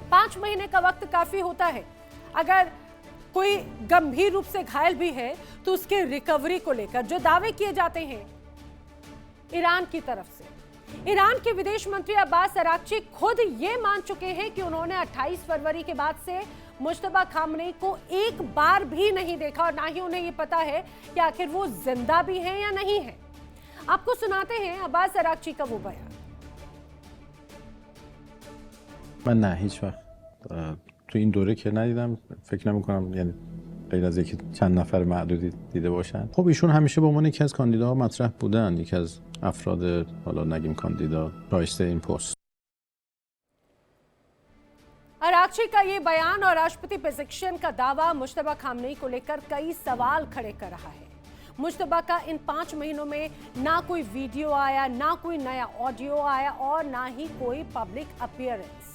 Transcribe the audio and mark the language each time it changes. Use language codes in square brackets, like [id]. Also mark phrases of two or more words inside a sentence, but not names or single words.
[hi] 5 महीने का वक्त काफी होता है। अगर कोई गंभीर रूप से घायल भी है तो उसके रिकवरी को लेकर जो दावे किए जाते हैं ईरान की तरफ से, ईरान के विदेश मंत्री अब्बास अराक्ची खुद ये मान चुके हैं कि उन्होंने 28 फरवरी के बाद से मुश्तबा खामनेई को एक बार भी नहीं देखा और ना ही उन्हें ये पता है कि आखिर वो जिंदा भी हैं या नहीं है। आपको सुनाते हैं अब्बास अराक्ची का वो बयान। [fa] من نه هیچ وقت تو این دوره که ندیدم، فکر نمی‌کنم یعنی غیر از یکی چند نفر معدودی دیده باشن. خب ایشون همیشه به عنوان یکی از کاندیداها مطرح بودن، یکی از افراد حالا نگیم کاندیدا شایسته این پست. [hi] अराक्ची का ये बयान और राष्ट्रपति पेज़ेश्कियान का दावा मुश्तबा खामनेई को लेकर कई सवाल खड़े कर रहा है। मुश्तबा का इन 5 महीनों में ना कोई वीडियो आया, ना कोई नया ऑडियो आया और ना ही कोई [en] public appearance.